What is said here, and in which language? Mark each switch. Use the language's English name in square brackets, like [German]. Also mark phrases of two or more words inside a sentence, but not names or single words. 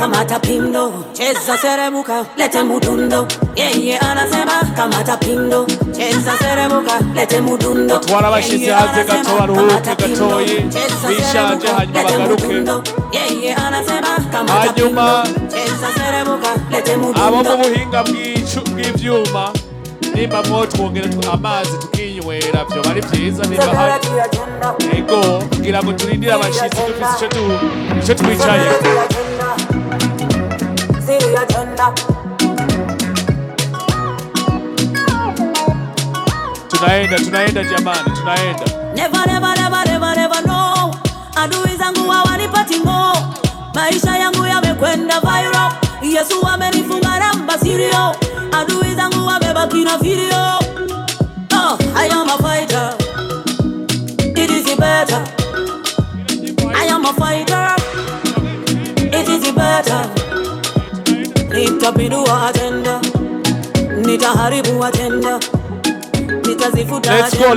[Swahili] kamata pindo, cheza seremuka, lete mudundo. Yeye anasema kamata pindo, cheza seremuka, lete mudundo. [Rundi] Twara bashize hanze gato baruhuke gatoyi, bishaje hanyuma bagaruke. [Swahili] Yeye anasema kamata pindo, cheza seremuka, lete mudundo. [Rundi] Abo mu buhinga bw'ivyuma nimba mwotwongera amazi tukinywera byo bari byiza nimba hari ego kugira ngo turindire abashitsi dufise ico twicaye. [Swahili] Tunaenda jamani, tunaenda. [English] Never no. [Swahili] Adui zangu hawanipati ngo. Maisha yangu yamekwenda viral. Yesu amenifunga namba sirio. Adui zangu wamebaki na video. [English] Oh, I am a fighter. It is better. I am a fighter. It is better. [Swahili] Nitapindua agenda. Nitaharibu agenda. Nitazifuta agenda.